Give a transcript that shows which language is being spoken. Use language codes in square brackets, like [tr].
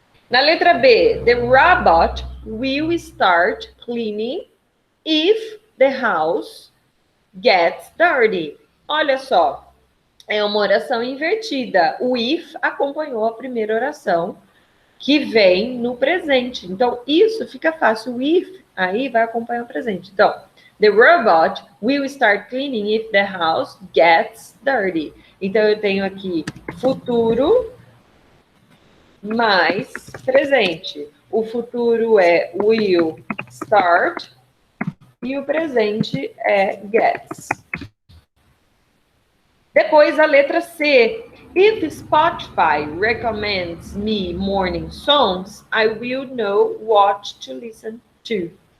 [pt] Na letra B, [en] the robot will start cleaning if the house gets dirty. [pt] Olha só, é uma oração invertida. O if acompanhou a primeira oração, que vem no presente. Então, isso fica fácil. O if aí vai acompanhar o presente. [en] Então, the robot will start cleaning if the house gets dirty. [pt] Então, eu tenho aqui futuro mais presente. O futuro é will start e o presente é gets. Depois, a letra C. [en] If Spotify recommends me morning songs, I will know what to listen to.